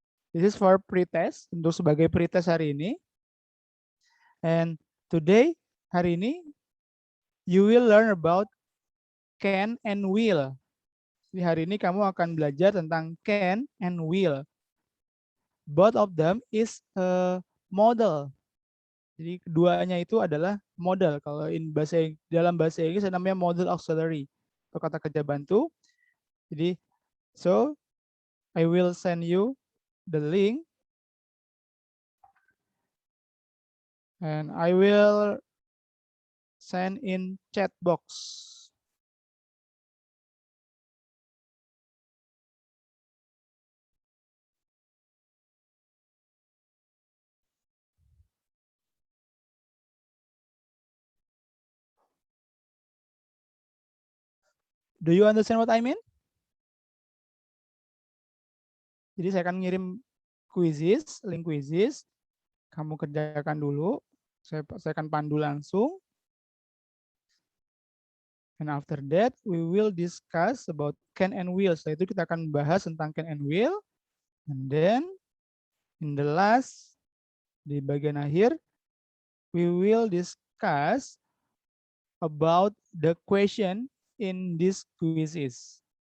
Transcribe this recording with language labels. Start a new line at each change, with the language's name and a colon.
English: This is for pretest,
Indonesian: untuk sebagai pretest hari ini.
English: And today,
Indonesian: hari ini,
English: you will learn about can and will.
Indonesian: Di hari ini kamu akan belajar tentang can and will.
English: Both of them is a model.
Indonesian: Jadi keduanya itu adalah model. Kalau dalam bahasa Inggris namanya model auxiliary atau kata kerja bantu. Jadi
English: so I will send you the link and I will send in chat box. Do you understand what I mean?
Indonesian: Jadi saya akan ngirim quizzes, link quizzes. Kamu kerjakan dulu. Saya akan pandu langsung.
English: And after that, we will discuss about can and will.
Indonesian: Setelah itu kita akan bahas tentang can and will.
English: And then, in the last,
Indonesian: di bagian akhir,
English: we will discuss about the question in this quizzes.